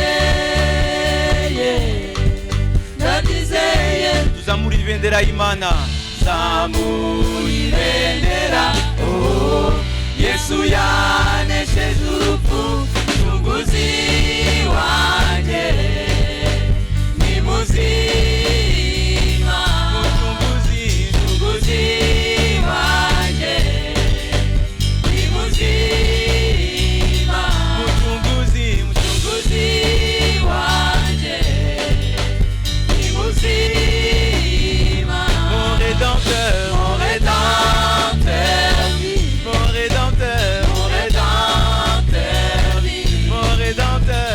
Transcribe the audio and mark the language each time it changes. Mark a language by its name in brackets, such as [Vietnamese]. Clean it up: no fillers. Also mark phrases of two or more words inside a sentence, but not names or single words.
[Kinyarwanda] ndabyizeye tuzamura ibendera y'Imana zamura ibendera oh Yesu yanesheje urupfu mucunguzi wanjye ni muzima mucunguzi wanjye ni muzima mucunguzi wanjye ni muzima [French] mon rédempteur mon rédempteur mon rédempteur mon rédempteur mon rédempteur